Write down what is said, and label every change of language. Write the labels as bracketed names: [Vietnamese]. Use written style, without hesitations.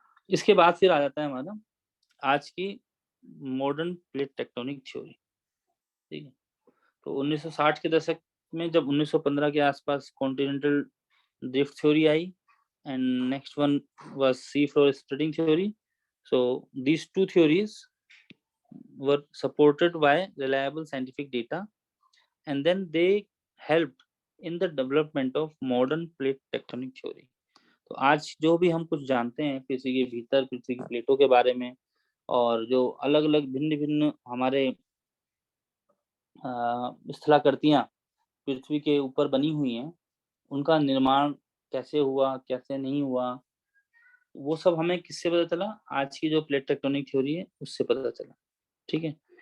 [Hindi] इसके बाद फिर आ जाता है हमारा आज की मॉडर्न प्लेट टेक्टोनिक थ्योरी, ठीक है। तो 1960 के दशक में जब 1915 के आसपास continental drift theory I, [English] and next one was sea floor spreading theory. So these two theories were supported by reliable scientific data, and then they helped in the development of modern plate tectonic theory. [Hindi] तो आज जो भी हम कुछ जानते हैं पृथ्वी के भीतर पृथ्वी की प्लेटों के बारे में, और जो अलग अलग भिन्न भिन्न हमारे स्थलाकृतियां पृथ्वी के ऊपर बनी हुई हैं, उनका निर्माण कैसे हुआ, कैसे नहीं हुआ, वो सब हमें किससे पता चला, आज की जो प्लेट टेक्टोनिक थ्योरी है उससे पता चला, ठीक है।